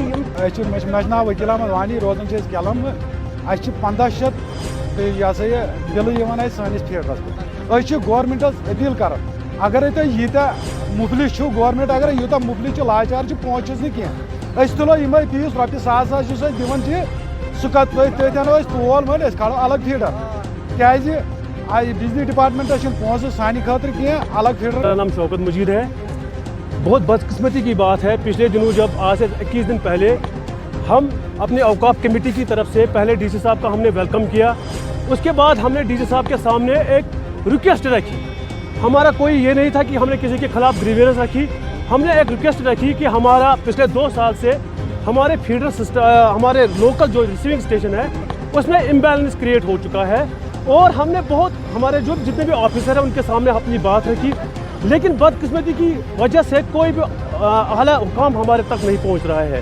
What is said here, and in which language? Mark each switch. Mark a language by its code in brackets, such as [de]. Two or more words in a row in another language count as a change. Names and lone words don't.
[ks] مےٚ چھُ ناو وکیل احمد وانی روزان چھِ أسۍ کیلم اَسہِ چھِ 1500 یہ ہسا یہ بلہٕ یِوان اَسہِ سٲنِس فیٖڈرس پٮ۪ٹھ أسۍ چھِ گورمنٹس اپیل کران اگرے تُہۍ ییٖتیاہ مُفلِس چھِو گورمنٹ اگر یوٗتاہ مُفلِس چھِ لاچار چھِ پہنچس نہٕ کینٛہہ أسۍ تُلو یِمے فیٖس رۄپیہِ 1000 یُس أسۍ دِوان چھِ سُہ تٔتھۍ اَنو أسۍ تول وۄنۍ أسۍ کھالو الگ فیٖڈر کیازِ بجلی ڈپارٹمنٹس چھُنہٕ پونٛسہٕ سانہِ خٲطرٕ کینٛہہ الگ فیٖڈر. [ur] میرا نام شوکت مجید ہے. بہت بدقسمتی کی بات ہے پچھلے دنوں جب آج سے 21 دن پہلے ہم اپنے اوقاف کمیٹی کی طرف سے پہلے ڈی سی صاحب کا ہم نے ویلکم کیا اس کے بعد ہم نے ڈی سی صاحب کے سامنے ایک ریکویسٹ رکھی. ہمارا کوئی یہ نہیں تھا کہ ہم نے کسی کے خلاف گریوینس رکھی ہم نے ایک ریکویسٹ رکھی کہ ہمارا پچھلے 2 سال سے ہمارے فیڈر سسٹم ہمارے لوکل جو ریسیونگ اسٹیشن ہے اس میں امبیلنس کریٹ ہو چکا ہے اور ہم نے بہت ہمارے جو جتنے بھی آفیسر ہیں ان کے سامنے اپنی بات رکھی لیکن بدقسمتی کی وجہ سے کوئی بھی اعلیٰ حکام ہمارے تک نہیں پہنچ رہا ہے.